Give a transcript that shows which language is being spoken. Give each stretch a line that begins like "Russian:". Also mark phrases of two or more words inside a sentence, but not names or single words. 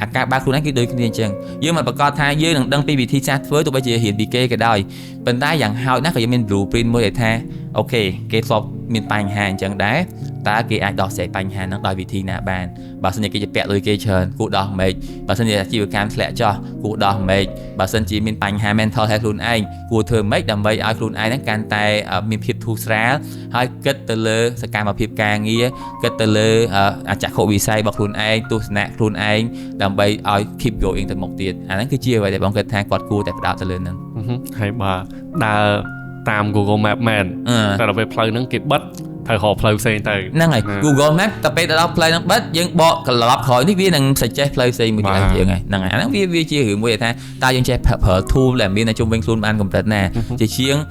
Khmer: ការបើកខ្លួនឯងគឺដូចគ្នាអញ្ចឹងយើងមិនប្រកាសថាយើងនឹងដឹងពីវិធីសាស្ត្រធ្វើទោះបីជារៀនពីគេក៏ដោយប៉ុន្តែយ៉ាងហោចណាស់ក៏យើងមាន blueprint មួយដែលថា អូខេគេធ្លាប់មានបញ្ហាអញ្ចឹងដែរតើគេអាចដោះស្រាយបញ្ហាហ្នឹងដោយវិធីណាបានបើសិនជាគេជាពាក់លុយគេច្រើនគួរដោះម៉េចបើសិនជាអាជីវកម្មធ្លាក់ចុះគួរដោះម៉េចបើសិនជាមានបញ្ហា
English: mental health
Khmer: ខ្លួនឯងគួរធ្វើម៉េចដើម្បីឲ្យខ្លួនឯងហ្នឹងកាន់តែមានភាពធូរស្រាលហើយគិតទៅលើសកម្មភាពការងារគិតទៅលើអចក្ខុវិស័យរបស់ខ្លួនឯងទស្សនៈខ្លួនឯងដើម្បីឲ្យ
English: keep going
Khmer: ទៅមុខទៀតអាហ្នឹងគឺជាអ្វីដែលបងគិតថាគាត់គួរតែផ្ដោតទៅលើហ្នឹង ហើយបើដើរតាម Google Map មែនតែដល់ពេលផ្លូវហ្នឹងគេបិទត្រូវរកផ្លូវផ្សេងទៅ ហ្នឹងហើយ Google Map តែពេលដល់ផ្លូវហ្នឹងបិទយើងបកត្រឡប់ក្រោយនេះវានឹង suggest ផ្លូវផ្សេងមួយទៀតយើងហើយហ្នឹងហើយអាហ្នឹងវាជារឿងមួយថាតើយើងចេះប្រើ tool ដែលមាននៅជុំវិញខ្លួនបានកម្រិតណាជាជាង